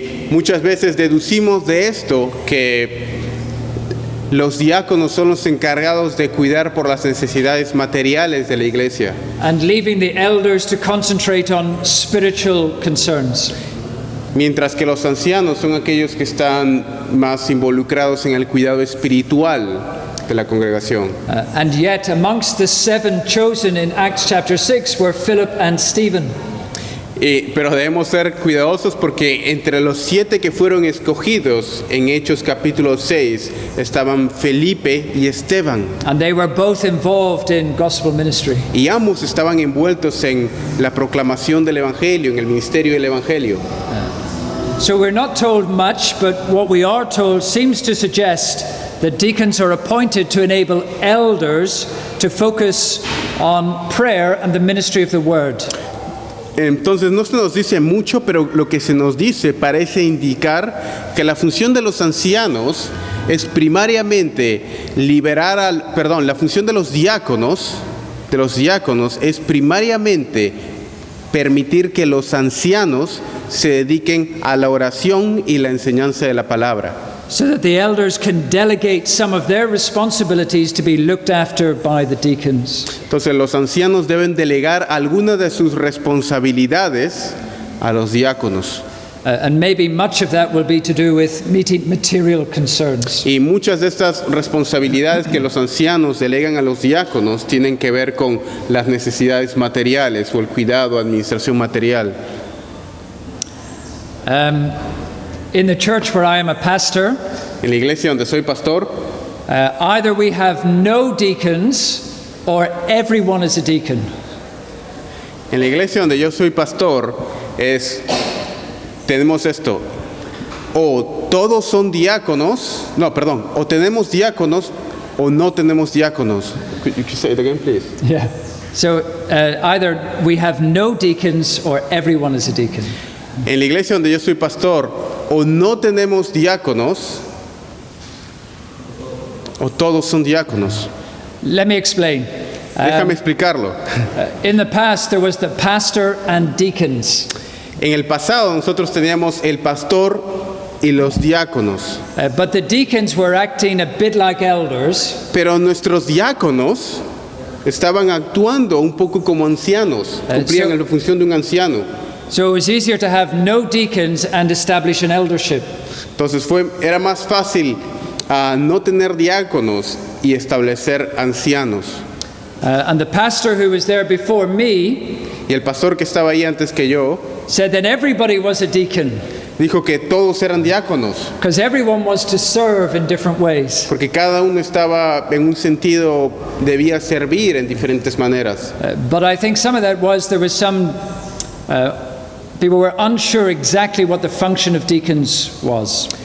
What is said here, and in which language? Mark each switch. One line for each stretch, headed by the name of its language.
Spanish: Muchas veces deducimos de esto que los diáconos son los encargados de cuidar por las necesidades materiales de la iglesia,
English: And leaving the elders to concentrate on spiritual concerns.
Spanish: mientras que los ancianos son aquellos que están más involucrados en el cuidado espiritual de la congregación.
English: And yet amongst the 7 chosen in Acts chapter 6 were Philip and Stephen.
Spanish: Pero debemos ser cuidadosos porque entre los 7 que fueron escogidos en Hechos capítulo 6 estaban Felipe y Esteban.
English: And they were both involved in gospel ministry.
Spanish: Y ambos estaban envueltos en la proclamación del Evangelio, en el ministerio del Evangelio.
English: So we're not told much, but what we are told seems to suggest that deacons are appointed to enable elders to focus on prayer and the ministry of the word.
Spanish: Entonces no se nos dice mucho, pero lo que se nos dice parece indicar que la función de los ancianos es primariamente la función de los diáconos es primariamente permitir que los ancianos se dediquen a la oración y la enseñanza de la palabra.
English: So that the elders can delegate some of their responsibilities to be looked after by the deacons.
Spanish: Entonces los ancianos deben delegar algunas de sus responsabilidades a los diáconos.
English: And maybe much of that will be to do with meeting material concerns.
Spanish: Y muchas de estas responsabilidades que los ancianos delegan a los diáconos tienen que ver con las necesidades materiales o el cuidado, administración material.
English: In the church where I am a pastor,
Spanish: En la iglesia donde soy pastor,
English: either we have no deacons or everyone is a deacon.
Spanish: en la iglesia donde yo soy pastor tenemos esto: o todos son diáconos, o tenemos diáconos o no tenemos diáconos.
English: Could you say it again, please? Yeah. So either we have no deacons or everyone is a deacon.
Spanish: En la iglesia donde yo soy pastor, o no tenemos diáconos o todos son diáconos.
English: Let me explain.
Spanish: Déjame explicarlo.
English: In the past, there was the pastor and deacons.
Spanish: En el pasado nosotros teníamos el pastor y los diáconos,
English: But the deacons were acting a bit like elders,
Spanish: pero nuestros diáconos estaban actuando un poco como ancianos, cumplían la función de un anciano.
English: so it was easier to have no deacons and establish an eldership.
Spanish: Entonces era más fácil no tener diáconos y establecer ancianos.
English: And the pastor who was there before me
Spanish: Y el pastor que estaba ahí antes que yo
English: said that everybody was a deacon
Spanish: dijo que todos eran diáconos,
English: because everyone was to serve in different ways.
Spanish: porque cada uno estaba en un sentido, debía servir en diferentes maneras.
English: But I think some of that was there was some people were unsure exactly what the function of deacons was.